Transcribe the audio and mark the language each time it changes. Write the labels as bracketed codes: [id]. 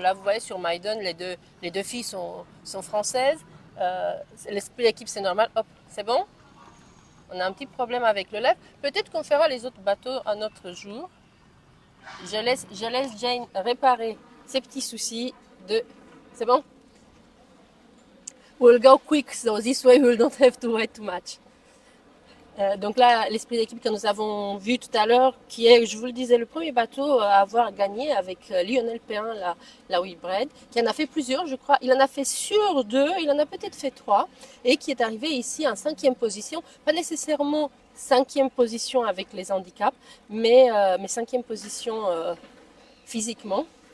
[fr] Là, vous voyez sur Maiden, les deux filles sont françaises. L'esprit d'équipe, c'est normal. Hop, c'est bon? On a un petit problème avec le live. Peut-être qu'on fera les autres bateaux un autre jour. Je laisse Jane réparer ses petits soucis de... C'est bon? [en] We'll go quick, so this way we don't have to wait too much. [fr] Donc là, l'esprit d'équipe que nous avons vu tout à l'heure, qui est, je vous le disais, le premier bateau à avoir gagné avec Lionel Perrin, la Whitbread, qui en a fait plusieurs, je crois. Il en a fait sur 2, il en a peut-être fait 3, et qui est arrivé ici en 5e position. Pas nécessairement 5e position avec les handicaps, mais 5e position physiquement.